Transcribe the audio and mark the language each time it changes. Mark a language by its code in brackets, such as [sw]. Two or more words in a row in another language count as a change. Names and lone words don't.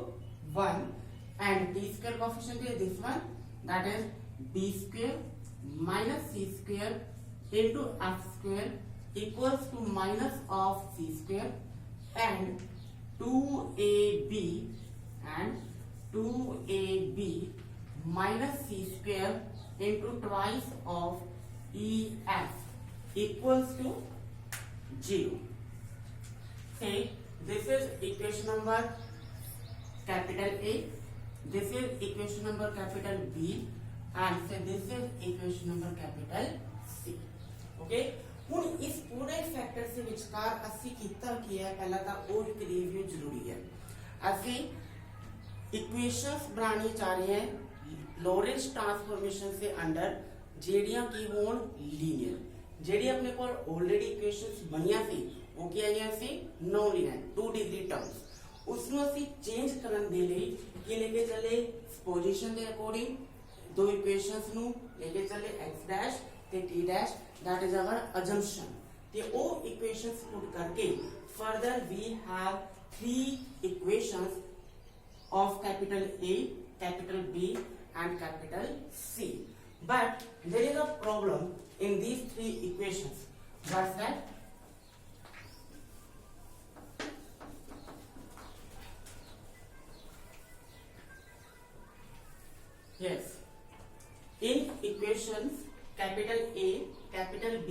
[en] 1 and t square coefficient is this one, that is b square minus c square into f square equals to minus of c square and 2ab minus c square into twice of ef equals to 0. Say this is equation number capital A, this is equation number capital B and say this is equation number capital C. [pa] Okay, ਹੁਣ ਇਸ ਪੂਰੇ ਫੈਕਟਰ ਦੇ ਵਿਚਕਾਰ ਅਸੀਂ ਕੀਤਾ ਕੀ ਹੈ, ਪਹਿਲਾਂ ਤਾਂ ਉਹ ਇੱਕ ਰਿਵਿਊ ਜ਼ਰੂਰੀ ਹੈ. ਅਸੀਂ ਇਕੁਏਸ਼ਨਸ ਬਣਾਉਣੀ ਚਾਹ ਰਹੇ ਹਾਂ [en] Lorentz transformation [pa] ਦੇ ਅੰਡਰ ਜਿਹੜੀਆਂ ਕੀ ਹੋਣ ਲੀਨੀਅਰ, ਜਿਹੜੀ ਆਪਣੇ ਕੋਲ ਆਲਰੇਡੀ ਇਕੁਏਸ਼ਨਸ ਬਣੀਆਂ ਸੀ ਉਹ ਕੀ ਆਈਆਂ ਸੀ [en] no linear 2 degree terms. [pa] उसमें ਅਸੀਂ ਚੇਂਜ ਕਰਨ ਦੇ ਲਈ ਕੀ ਲੈ ਕੇ ਚੱਲੇ ਪੋਜੀਸ਼ਨ ਦੇ ਅਕੋਰਡਿੰਗ ਦੋ ਇਕੁਏਸ਼ਨਸ ਨੂੰ ਲੈ ਕੇ ਚੱਲੇ x ਡੈਸ਼ ਤੇ t ਡੈਸ਼, [en] that is our assumption. [pa] ਤੇ ਉਹ [en] equations put करके further we have 3 equations of capital A, capital B and capital C. But there is a problem in these 3 equations. What's that? Yes, in equations capital A, capital B